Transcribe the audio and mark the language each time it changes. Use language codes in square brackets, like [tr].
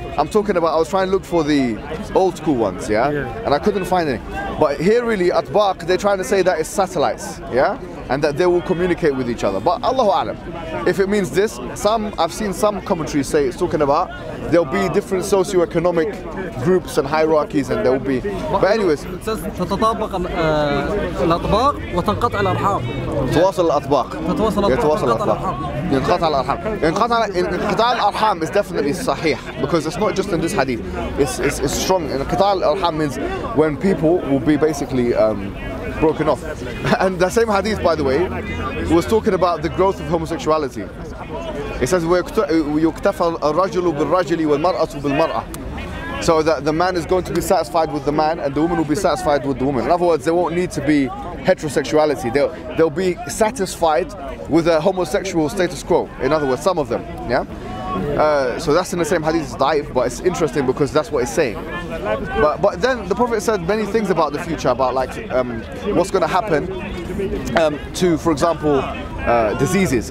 [en] I'm talking about, I was trying to look for the old school ones, yeah? And I couldn't find any. But here really, atbaq, they're trying to say that it's satellites, yeah? and that they will communicate with each other. But Allahu A'lam. If it means this, I've seen some commentaries say it's talking about there'll be different socio-economic groups and hierarchies, and there will be. But anyways, it says [ar] تتطابق الأطباق وتنقطع الأرحام. تواصل الأطباق. يتواصل الأرحام. ينقطع الأرحام. انقطاع الأرحام [en] is definitely sahih, because it's not just in this hadith. It's strong. [ar] انقطاع الأرحام [en] means when people will be basically broken off. And the same hadith, by the way, was talking about the growth of homosexuality. It says [ar] ويكتفى الرجل بالرجل والمرأة بالمرأة. [en] So that the man is going to be satisfied with the man, and the woman will be satisfied with the woman. In other words, there won't need to be heterosexuality. They'll be satisfied with a homosexual status quo. In other words, some of them. Yeah. So that's in the same hadith. It's da'if, but it's interesting because that's what it's saying. But then the Prophet said many things about the future, about like what's going to happen to, for example, diseases.